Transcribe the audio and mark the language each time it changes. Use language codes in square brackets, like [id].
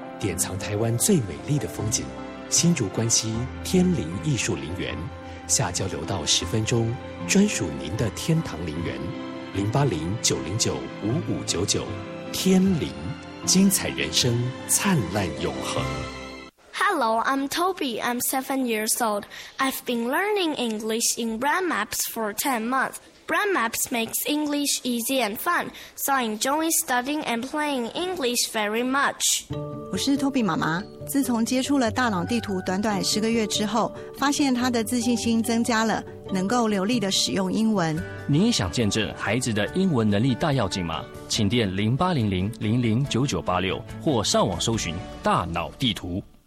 [zh] 典藏台湾最美丽的风景，新竹关西天灵艺术陵园，下交流道十分钟，专属您的天堂陵园。 0809095599，天灵，精彩人生，灿烂永恒。 [en] Hello, I'm Toby. I'm 7 years old. I've been learning English in Brand Maps for 10 months. Brand Maps makes English easy and fun, so I enjoy studying and playing English very much. [zh] 我是 Toby 妈妈。自从接触了大脑地图短短十个月之后，发现她的自信心增加了，能够流利的使用英文。你也想见证孩子的英文能力大跃进吗？请电0800-009986或上网搜寻大脑地图。